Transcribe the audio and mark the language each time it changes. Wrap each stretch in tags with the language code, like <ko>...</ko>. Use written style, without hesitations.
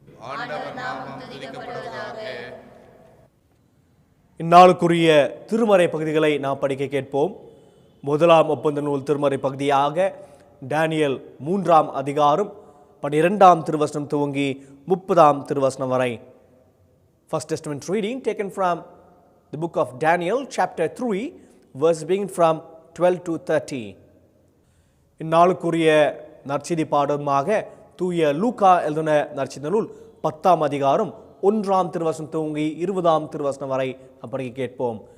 <ta>ஆண்டவர் நாமம் துதிக்கப்படுவதாக. இந்நாளுக்குரிய திருமறை பகுதிகளை நாம் படிக்க கேட்போம். முதலாம் ஒப்பந்த நூல் திருமறை பகுதியாக டேனியல் 3ஆம் அதிகாரம் 12ஆம் திருவசனம் துவங்கி 30ஆம் திருவசனம் வரை.</ta> <en>First Testament reading taken from the book of Daniel chapter 3 verse beginning from 12 to 30.</en> <ta>இந்நாளுக்குரிய நற்செய்தி பாடமாக தூய லூக்கா எழுதின நற்செய்தி நூல் 10ஆம் அதிகாரம் 1ஆம் திருவசனம் துவங்கி 20ஆம் திருவசனம் வரை படிக்க கேட்போம்.</ta>